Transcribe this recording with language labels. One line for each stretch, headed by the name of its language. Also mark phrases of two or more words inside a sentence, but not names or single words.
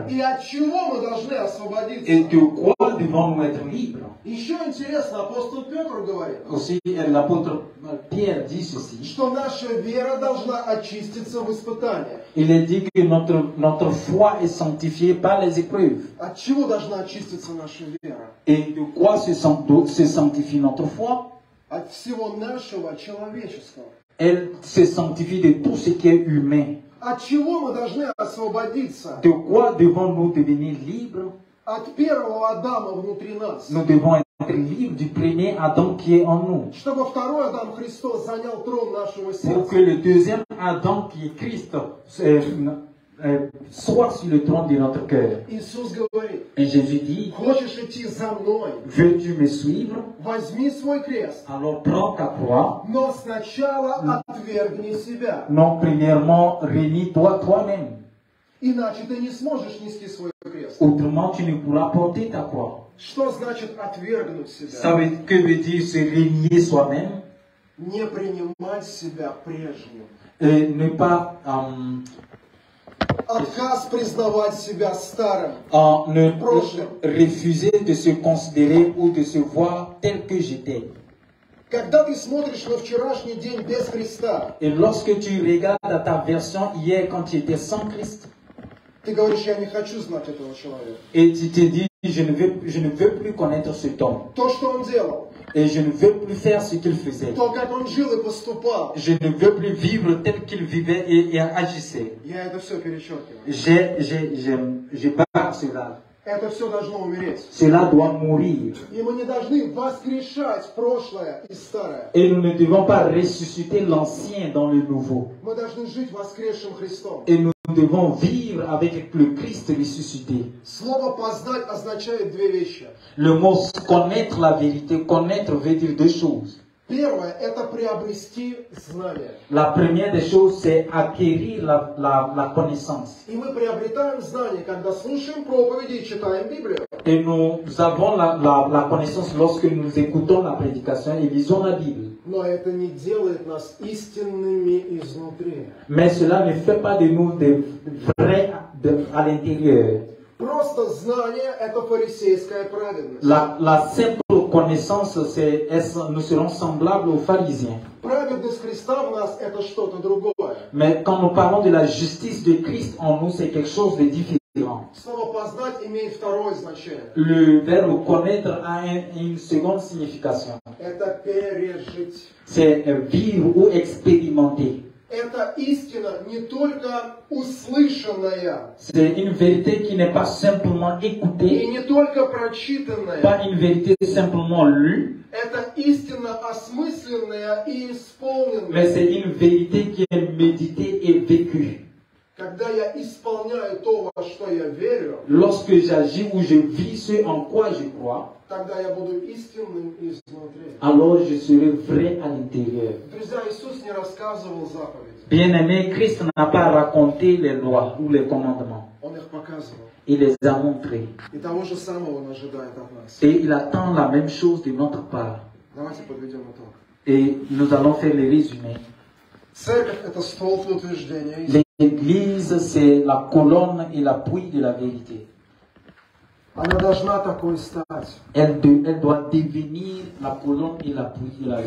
Russian: И от чего мы должны
French: Et
Russian: освободиться?
French: de quoi devons-nous être libres?
Russian: Еще интересно, апостол Петр говорит,
French: Aussi, l'apôtre Pierre dit ceci.
Russian: что наша вера должна очиститься в испытаниях.
French: Il est dit que notre foi est sanctifiée par les épreuves.
Russian: От чего должна очиститься наша вера?
French: Et de quoi se sanctifie notre foi?
Russian: От всего нашего человеческого.
French: Elle se sanctifie de tout ce qui est humain.
Russian: От чего мы должны освободиться?
French: De quoi devons-nous devenir libres?
Russian: От первого Адама внутри нас.
French: Nous devons être libres du premier Adam qui est en nous.
Russian: Чтобы второй Адам Христос занял трон нашего
French: Pour que
Russian: сердца.
French: le deuxième Adam qui est Christ soit sur le trône de notre cœur.
Russian: Иисус говорит,
French: Et Jésus dit,
Russian: хочешь идти за мной?
French: veux-tu me suivre?
Russian: Возьми свой крест,
French: Alors prends ta croix.
Russian: но сначала отвергни себя.
French: Non, premièrement, renie-toi toi-même.
Russian: Иначе ты не сможешь нести свой крест.
French: Autrement, tu ne pourras porter ta croix.
Russian: Что значит отвергнуть
French: Ça
Russian: себя?
French: que veut dire se renier soi-même
Russian: Не принимать себя прежним.
French: et ne pas
Russian: Отказ признавать себя старым.
French: ne Prochain. refuser de se considérer ou de se voir tel que j'étais.
Russian: Когда ты смотришь на вчерашний день без Христа,
French: Et lorsque tu regardes à ta version hier quand tu étais sans Christ,
Russian: ты говоришь, я не хочу знать этого человека.
French: et tu te dis, je ne veux plus connaître cet homme,
Russian: То, что он делал,
French: et je ne veux plus faire ce qu'il faisait.
Russian: то, как он жил и поступал,
French: Je ne veux plus vivre tel qu'il vivait et agissait.
Russian: я это все перечеркиваю.
French: Je barre cela.
Russian: Это все должно умереть.
French: Cela doit mourir.
Russian: И мы не должны воскрешать прошлое и старое.
French: Et nous ne devons pas ressusciter l'ancien dans le nouveau.
Russian: Мы должны жить воскресшим Христом.
French: Et nous devons vivre avec le Christ ressuscité.
Russian: Слово «познать» означает две вещи.
French: Le mot connaître la vérité, connaître veut dire deux choses.
Russian: Первое – это приобрести знание.
French: La première des choses, c'est acquérir la connaissance.
Russian: И мы приобретаем знание, когда слушаем проповеди и читаем Библию.
French: Et nous avons la connaissance lorsque nous écoutons la prédication et lisons la Bible.
Russian: Но это не делает нас истинными изнутри.
French: Mais cela ne fait pas de nous des vrais à l'intérieur.
Russian: Просто знание – это фарисейская праведность.
French: La simple connaissance, nous serons semblables aux pharisiens.
Russian: Праведность Христа в нас – это что-то другое.
French: Mais quand nous parlons de la justice de Christ en nous, c'est quelque chose de différent.
Russian: Слово «познать» имеет второе значение.
French: Le verbe connaître a une seconde signification.
Russian: Это пережить.
French: C'est vivre ou expérimenter.
Russian: Это истина не только услышанная,
French: C'est une vérité qui n'est pas simplement
Russian: и
French: écoutée,
Russian: не только прочитанная.
French: pas une vérité simplement lue,
Russian: Это истина осмысленная и
French: mais
Russian: исполненная.
French: c'est une vérité qui est méditée et vécue.
Russian: Когда я исполняю то, во что я верю,
French: Lorsque j'agis ou je vis ce en quoi je crois,
Russian: тогда я буду истинным изнутри.
French: alors je serai vrai à l'intérieur.
Russian: Друзья, Иисус не рассказывал заповеди,
French: Bien-aimé, Christ n'a pas raconté les lois ou les commandements.
Russian: Он их показывал.
French: Il les a montrés.
Russian: И того же самого Он ожидает от нас.
French: Et il attend la même chose de notre part.
Russian: Давайте подведем итог.
French: Et nous allons faire les résumés.
Russian: Церковь – это столб утверждения истины.
French: L'Église, c'est la colonne et l'appui de la vérité.
Russian: Она должна такой стать.
French: Elle doit devenir la colonne et l'appui de la